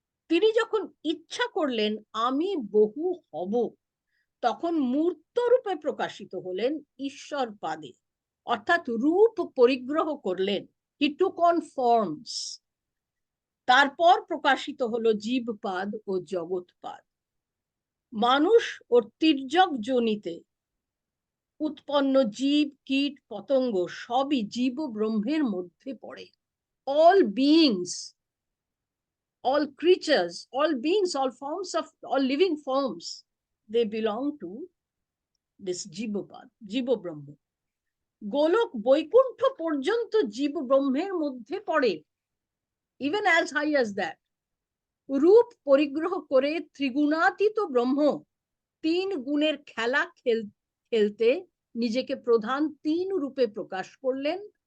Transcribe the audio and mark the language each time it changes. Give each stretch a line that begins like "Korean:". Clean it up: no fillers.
Bangla: তিনি যখন ইচ্ছা করলেন আমি বহু হব, তখন মূর্ত রূপে প্রকাশিত হলেন ঈশ্বর পাদে, অর্থাৎ রূপ পরিগ্রহ করলেন,
English: He took on forms.
Bangla: তারপর প্রকাশিত হলো জীবপাদ ও জগৎপাদ। মানুষ ও তির্যক যোনিতে উৎপন্ন জীব, কীট, পতঙ্গ সবই জীব ব্রহ্মের মধ্যে পড়ে।
English: all beings, all creatures, all beings, all forms of, all living forms, they belong to this Jivapada, জীব ব্রহ্ম।
Bangla: গোলক বৈকুণ্ঠ পর্যন্ত জীব ব্রহ্মের মধ্যে পড়ে,
English: even as high as that।
Bangla: রূপ পরিগ্রহ করে ত্রিগুণাতীত ব্রহ্ম 3 গুণের খেলা খেলতে নিজেকে প্রধান 3 রূপে প্রকাশ করলেন।